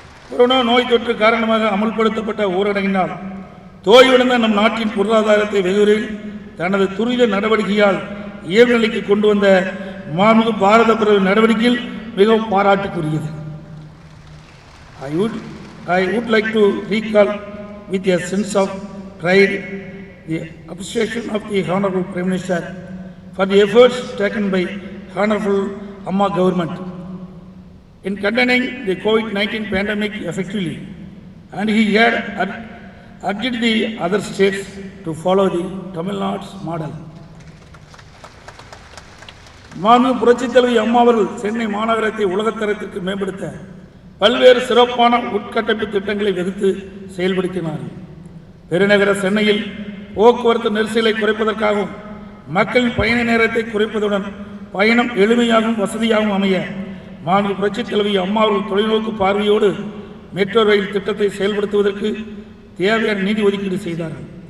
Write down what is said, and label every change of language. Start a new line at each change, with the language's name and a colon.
Tamil: Corona நோய் தொற்று காரணமாக அமல்படுத்தப்பட்ட ஊரடங்கினால் தோய்வடைந்த நம் நாட்டின் பொருளாதாரத்தை வெகுவிரைவில் தனது துரித நடவடிக்கையால் இயல்பு நிலைக்கு கொண்டு வந்த மாண்புமிகு பாரத பிரதமர் நடவடிக்கையில் மிகவும் பாராட்டுக்குரியது.
English: I would like to recall with a sense of pride the appreciation of the Honorable Prime Minister for the efforts taken by Honorable Amma government in containing the COVID-19 pandemic effectively, and he had urged the other states to follow the Tamil Nadu's model.
Tamil: மாண்புமிகு புரட்சித் தலைவி அம்மா அவர்கள் சென்னை மாநகரத்தை உலகத்தரத்திற்கு மேம்படுத்த பல்வேறு சிறப்பான உட்கட்டமைப்பு திட்டங்களை வகுத்து செயல்படுத்தினார்கள். பெருநகர சென்னையில் போக்குவரத்து நெரிசலை குறைப்பதற்காகவும் மக்களின் பயண நேரத்தை குறைப்பதுடன் பயணம் எளிமையாகவும் வசதியாகவும் அமைய மாண்புமிகு புரட்சித் தலைவி அம்மா அவர்கள் தொலைநோக்கு பார்வையோடு மெட்ரோ ரயில் திட்டத்தை செயல்படுத்துவதற்கு தேவையான நிதி ஒதுக்கீடு செய்தார்கள்.